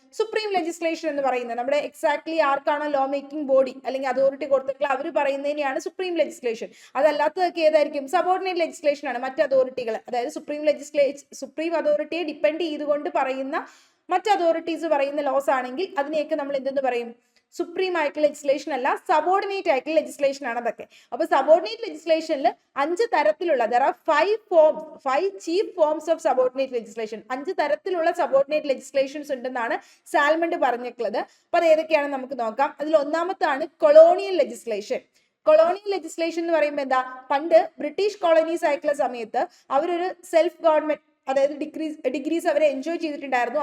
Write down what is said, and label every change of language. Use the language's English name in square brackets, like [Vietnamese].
[Malayalam] Supreme legislation എന്ന് പറയുന്നത്. നമ്മുടെ എക്സാക്ട്ലി ആർക്കാണോ ലോ മേക്കിംഗ് ബോഡി അല്ലെങ്കിൽ അതോറിറ്റി കൊടുത്തിട്ടുള്ള അവർ പറയുന്നതിനെയാണ് സുപ്രീം ലെജിസ്ലേഷൻ. അതല്ലാത്തതൊക്കെ ഏതായിരിക്കും? സബോർഡിനേറ്റ് ലെജിസ്ലേഷൻ ആണ്. മറ്റ് അതോറിറ്റികൾ, അതായത് സുപ്രീം അതോറിറ്റിയെ ഡിപ്പെൻഡ് ചെയ്തുകൊണ്ട് പറയുന്ന മറ്റ് അതോറിറ്റീസ് പറയുന്ന ലോസ് ആണെങ്കിൽ അതിനെയൊക്കെ നമ്മൾ എന്തെന്ന് പറയും? സുപ്രീം ആയിട്ടുള്ള ലെജിസ്ലേഷൻ അല്ല, സബോർഡിനേറ്റ് ആയിട്ടുള്ള ലെജിസ്ലേഷൻ ആണ് അതൊക്കെ. അപ്പൊ സബോർഡിനേറ്റ് ലെജിസ്ലേഷനിൽ 5 തരത്തിലുള്ള, [English] there are 5 chief forms of subordinate legislation. [Malayalam] 5 തരത്തിലുള്ള സബോർഡിനേറ്റ് ലെജിസ്ലേഷൻസ് ഉണ്ടെന്നാണ് സാൽമണ്ട് പറഞ്ഞിട്ടുള്ളത്. അപ്പൊ അത് ഏതൊക്കെയാണെന്ന് നമുക്ക് നോക്കാം. അതിൽ ഒന്നാമത്താണ് കൊളോണിയൽ ലെജിസ്ലേഷൻ. കൊളോണിയൽ ലെജിസ്ലേഷൻ എന്ന് പറയുമ്പോൾ എന്താ? പണ്ട് ബ്രിട്ടീഷ് കോളനീസ് ആയിട്ടുള്ള സമയത്ത് അവരൊരു സെൽഫ് ഗവൺമെന്റ്, അതായത് ഡിഗ്രീസ് അവരെ എൻജോയ് ചെയ്തിട്ടുണ്ടായിരുന്നു.